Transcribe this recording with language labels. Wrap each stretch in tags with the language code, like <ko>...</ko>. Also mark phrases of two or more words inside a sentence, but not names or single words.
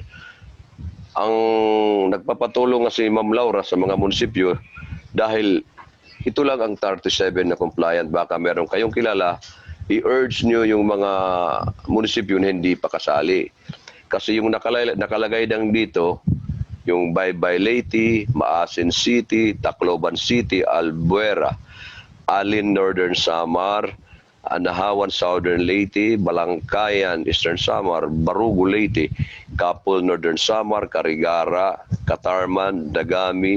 <tl>Ang nagpapatulong nga si Ma'am Laura sa mga munisipyo dahil ito lang ang 37 na compliant. Baka meron kayong kilala, i-urge nyo yung mga munisipyo na hindi pa kasali. Kasi yung nakalagay lang dito, yung Baybay Leyte, Maasin City, Tacloban City, Albuera, Alin Northern Samar, Anahawan Southern Leyte, Balangkayan Eastern Samar, Barugo Leyte, Kapul Northern Samar, Carigara, Katarman, Dagami,</tl>